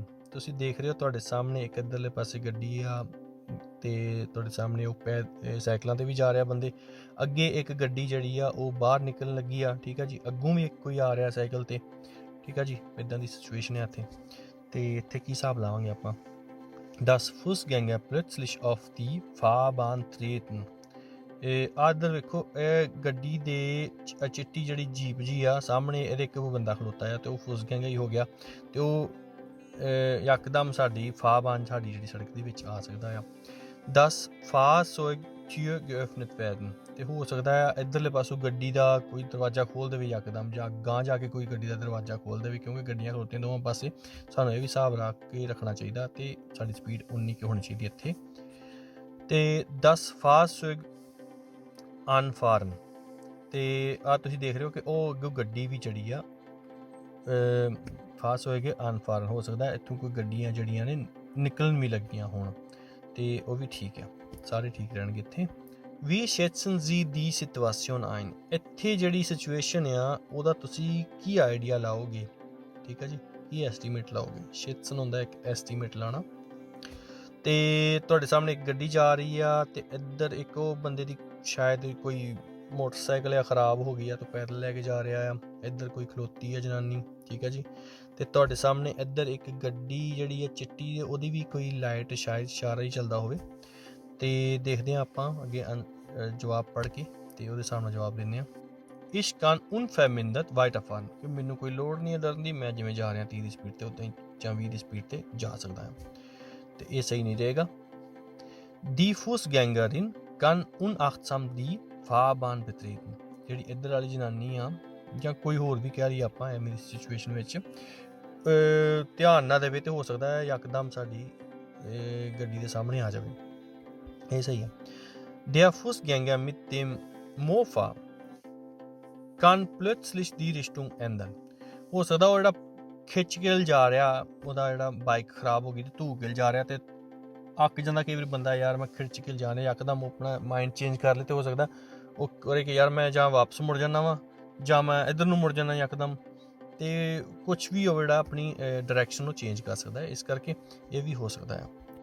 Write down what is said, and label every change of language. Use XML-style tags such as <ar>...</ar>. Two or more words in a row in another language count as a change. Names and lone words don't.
<pa>ਤੁਸੀਂ ਦੇਖ ਰਹੇ ਹੋ ਤੁਹਾਡੇ ਸਾਹਮਣੇ ਇੱਕ ਇੱਧਰਲੇ ਪਾਸੇ ਗੱਡੀ ਆ ਤੇ ਤੁਹਾਡੇ ਸਾਹਮਣੇ ਉਹ ਸਾਈਕਲਾਂ ਤੇ ਵੀ ਜਾ ਰਿਹਾ ਬੰਦੇ। ਅੱਗੇ ਇੱਕ ਗੱਡੀ ਜਿਹੜੀ ਆ ਉਹ ਬਾਹਰ ਨਿਕਲਣ ਲੱਗੀ ਆ, ਠੀਕ ਆ ਜੀ। ਅੱਗੋਂ ਵੀ ਇੱਕ ਕੋਈ ਆ ਰਿਹਾ ਸਾਈਕਲ ਤੇ, ਠੀਕ ਆ ਜੀ। ਇੱਦਾਂ ਦੀ ਸਿਚੁਏਸ਼ਨ ਹੈ ਇੱਥੇ। ਤੇ ਇੱਥੇ ਕੀ ਹਿਸਾਬ ਲਾਵਾਂਗੇ ਆਪਾਂ।</pa> <de>Das Fußgänger plötzlich auf die Fahrbahn treten।</de> <pa>ਇੱਧਰ ਵੇਖੋ, ਇਹ ਗੱਡੀ ਦੇ ਚਿੱਟੀ ਜਿਹੜੀ ਜੀਪ ਜੀ ਆ ਸਾਹਮਣੇ, ਇਹਦੇ ਇੱਕ ਬੰਦਾ ਖਲੋਤਾ ਆ ਤੇ ਉਹ ਫੁਸਗੈਂਗਰ ਹੀ ਹੋ ਗਿਆ। ਤੇ ਉਹ ਯਕਦਮ ਸਾਡੀ ਫਾਹਬਾਨ ਸਾਡੀ ਜਿਹੜੀ ਸੜਕ ਦੇ ਵਿੱਚ ਆ ਸਕਦਾ ਆ।</pa> <de>10 Fahrzeugtür geöffnet werden।</de> <pa>ਤੇ ਹੋ ਸਕਦਾ ਆ ਇੱਧਰਲੇ ਪਾਸੋਂ ਗੱਡੀ ਦਾ ਕੋਈ ਦਰਵਾਜ਼ਾ ਖੋਲ੍ਹ ਦੇਵੇ ਯਕਦਮ, ਜਾਂ ਗਾਂਹ ਜਾ ਕੇ ਕੋਈ ਗੱਡੀ ਦਾ ਦਰਵਾਜ਼ਾ ਖੋਲ੍ਹ ਦੇਵੇ, ਕਿਉਂਕਿ ਗੱਡੀਆਂ ਖਲੋਤੀਆਂ ਦੋਵਾਂ ਪਾਸੇ। ਸਾਨੂੰ ਇਹ ਵੀ ਹਿਸਾਬ ਰੱਖ ਕੇ ਰੱਖਣਾ ਚਾਹੀਦਾ ਤੇ ਸਾਡੀ ਸਪੀਡ ਉਨੀ ਕੁ ਹੋਣੀ ਚਾਹੀਦੀ ਇੱਥੇ।</pa> <de>ਤੇ 10 Fahrzeug anfahren।</de> <pa>ਤੇ ਆ ਤੁਸੀਂ ਦੇਖ ਰਹੇ ਹੋ ਕਿ ਉਹ ਅੱਗੋਂ ਗੱਡੀ ਵੀ ਚੜੀ ਆ। ਖਾਸ ਹੋਏਗੇ ਅਨਫਾਰਨ। ਹੋ ਸਕਦਾ ਇੱਥੋਂ ਕੋਈ ਗੱਡੀਆਂ ਜਿਹੜੀਆਂ ਨੇ ਨਿਕਲਣ ਵੀ ਲੱਗੀਆਂ ਹੋਣ, ਤੇ ਉਹ ਵੀ ਠੀਕ ਆ, ਸਾਰੇ ਠੀਕ ਰਹਿਣਗੇ ਇੱਥੇ।</pa> <de>ਵੀ schätzen Sie die Situation ein।</de> <pa>ਇੱਥੇ ਜਿਹੜੀ ਸਿਚੁਏਸ਼ਨ ਆ ਉਹਦਾ ਤੁਸੀਂ ਕੀ ਆਈਡੀਆ ਲਾਓਗੇ, ਠੀਕ ਆ ਜੀ, ਕੀ ਐਸਟੀਮੇਟ ਲਾਓਗੇ। schätzen ਹੁੰਦਾ ਇੱਕ ਐਸਟੀਮੇਟ ਲਾਣਾ। ਤੇ ਤੁਹਾਡੇ ਸਾਹਮਣੇ ਇੱਕ ਗੱਡੀ ਜਾ ਰਹੀ ਆ ਤੇ ਇੱਧਰ ਇੱਕ ਉਹ ਬੰਦੇ ਦੀ ਸ਼ਾਇਦ ਕੋਈ ਮੋਟਰਸਾਈਕਲ ਆ ਖ਼ਰਾਬ ਹੋ ਗਈ ਆ, ਤਾਂ ਪੈਦਲ ਲੈ ਕੇ ਜਾ ਰਿਹਾ ਆ। ਇੱਧਰ ਕੋਈ ਖਲੋਤੀ ਆ ਜਨਾਨੀ, ਠੀਕ ਹੈ ਜੀ। ਤੇ ਤੁਹਾਡੇ ਸਾਹਮਣੇ ਇੱਧਰ ਇੱਕ ਗੱਡੀ ਜਿਹੜੀ ਹੈ ਚਿੱਟੀ, ਉਹਦੀ ਵੀ ਕੋਈ ਲਾਈਟ ਸ਼ਾਇਦ ਇਸ਼ਾਰਾ ਹੀ ਚੱਲਦਾ ਹੋਵੇ। ਤੇ ਦੇਖਦੇ ਹਾਂ ਆਪਾਂ ਅੱਗੇ ਜਵਾਬ ਪੜ੍ਹ ਕੇ ਤੇ ਉਹਦੇ ਹਿਸਾਬ ਨਾਲ ਜਵਾਬ ਦਿੰਦੇ ਹਾਂ।</pa> <de>Ich kann unvermindert weiterfahren।</de> <pa>ਕਿ ਮੈਨੂੰ ਕੋਈ ਲੋੜ ਨਹੀਂ ਹੈ ਡਰਨ ਦੀ, ਮੈਂ ਜਿਵੇਂ ਜਾ ਰਿਹਾ 30 ਦੀ ਸਪੀਡ ਤੇ ਉੱਦਾਂ ਹੀ ਜਾਂ 20 ਦੀ ਸਪੀਡ ਤੇ ਜਾ ਸਕਦਾ ਹਾਂ। ਤੇ ਇਹ ਸਹੀ ਨਹੀਂ ਰਹੇਗਾ।</pa> <de>Die Fußgängerin kann unachtsam die Fahrbahn betreten।</de> <pa>ਜਿਹੜੀ ਇੱਧਰ ਵਾਲੀ ਜਨਾਨੀ ਆ ਜਾਂ ਕੋਈ ਹੋਰ ਵੀ ਕਹਿ ਰਹੀ ਆਪਾਂ ਐਵੇਂ ਦੀ ਸਿਚੁਏਸ਼ਨ ਵਿੱਚ ਧਿਆਨ ਨਾ ਦੇਵੇ ਤੇ ਹੋ ਸਕਦਾ ਹੈ ਯਕਦਮ ਸਾਡੀ ਗੱਡੀ ਦੇ ਸਾਹਮਣੇ ਆ ਜਾਵੇ। ਇਹ ਸਹੀ ਹੈ।</pa> <de>Der Fußgänger mit dem Mofa kann plötzlich die Richtung ändern।</de> <pa>ਹੋ ਸਕਦਾ ਉਹ ਜਿਹੜਾ ਖਿੱਚ ਕੇ ਜਾ ਰਿਹਾ, ਉਹਦਾ ਜਿਹੜਾ ਬਾਈਕ ਖਰਾਬ ਹੋ ਗਈ ਤੇ ਧੂ ਕੇ ਜਾ ਰਿਹਾ ਤੇ ਅੱਕ ਜਾਂਦਾ ਕਈ ਵਾਰੀ ਬੰਦਾ, ਯਾਰ ਮੈਂ ਖਿੱਚ ਕੇ ਜਾਣੇ, ਯਕਦਮ ਆਪਣਾ ਮਾਈਂਡ ਚੇਂਜ ਕਰ ਲੇ ਤੇ ਹੋ ਸਕਦਾ ਉਹ ਕਰੇ ਕਿ ਯਾਰ ਮੈਂ ਜਾਂ ਵਾਪਸ ਮੁੜ ਜਾਂਦਾ ਵਾਂ ਜਾਂ ਮੈਂ ਇੱਧਰ ਨੂੰ ਮੁੜ ਜਾਂਦਾ ਯਕਦਮ। ਤੇ ਕੁਛ ਵੀ ਉਹ ਜਿਹੜਾ ਆਪਣੀ ਡਾਇਰੈਕਸ਼ਨ ਨੂੰ ਚੇਂਜ ਕਰ ਸਕਦਾ ਹੈ, ਇਸ ਕਰਕੇ ਇਹ ਵੀ ਹੋ ਸਕਦਾ ਹੈ।</pa>